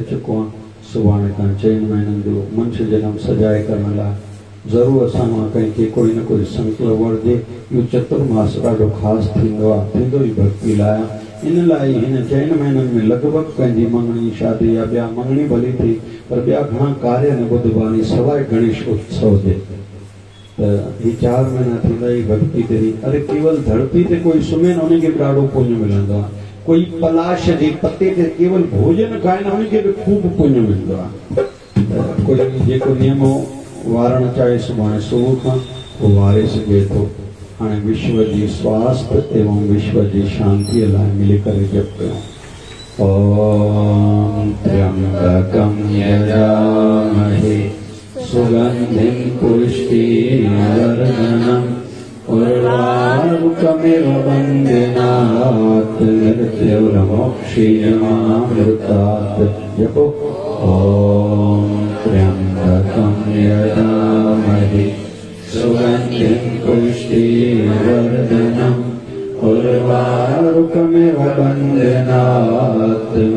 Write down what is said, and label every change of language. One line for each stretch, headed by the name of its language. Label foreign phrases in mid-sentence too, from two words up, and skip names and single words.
Sindhi: चुको आहियां सुभाणे खां 4 महीननि जो मनुष्य जनम सजाए करण लाइ ज़रूरु असां मां कंहिंखे कोई न कोई संकल्प वठिजे इहो चतुर्मास ॾाढो ख़ासि थींदो आहे थींदो ई भक्ति लाइ इन लाइ हिन 4 महीननि में लॻभॻि पंहिंजी मंगणी शादी या ॿिया मंगणी भली थी पर ॿिया घणा कार्य न ॿुधबानी सवाइ गणेश उत्सव जे त ही 4 महीना थींदा ई भक्ति तेरी अरे केवल धरती ते कोई सुम्हे न उनखे बि ॾाढो पुण्य मिलंदो आहे कोई पलाश जे पते ते केवल भोजन खाए न उनखे बि ख़ूब पुण्य मिलंदो आहे कोई जेको नियम वारण चाहे सुभाणे सुबुह खां उहो वारे सघे थो हाणे विश्व जी स्वास्थ्य एवं विश्व जी शांतीअ लाइ मिली करे जप कयूं
Sanskrit: ओम त्र्यंबकं यजामहे सुगंधिं पुष्टिवर्धनम् उर्वारुकमिव वन्दनात् मृत्युर्मोक्षीयमामृतात् जपो ओम त्र्यंबकं यजामहे सुगंधिं पुष्टिवर्धनम् उर्वारुकमिव वन्दनात्